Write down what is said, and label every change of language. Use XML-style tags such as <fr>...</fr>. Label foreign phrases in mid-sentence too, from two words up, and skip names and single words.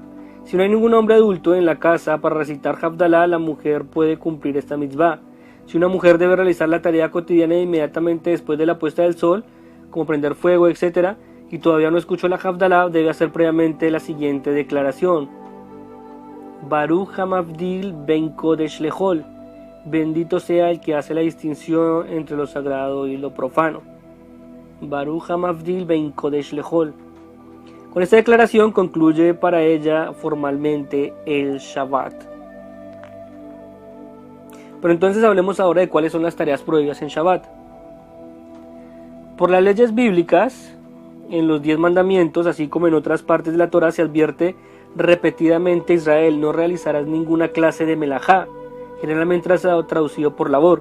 <es>Si no hay ningún hombre adulto en la casa para recitar Havdalah, la mujer puede cumplir esta mitzvah. Si una mujer debe realizar la tarea cotidiana inmediatamente después de la puesta del sol, como prender fuego, etc., y todavía no escuchó la Havdalah, debe hacer previamente la siguiente declaración:</es> <he>ברוך המבדיל בין קודש לחול.</he> <es>Bendito sea el que hace la distinción entre lo sagrado y lo profano.</es> <he>ברוך המבדיל בין קודש לחול.</he> <es>Con esta declaración concluye para ella formalmente el Shabbat. Pero entonces hablemos ahora de cuáles son las tareas prohibidas en Shabbat. Por las leyes bíblicas, en los 10 mandamientos, así como en otras partes de la Torá, se advierte repetidamente: Israel, no realizarás ninguna clase de melajá, generalmente traducido por labor.</es>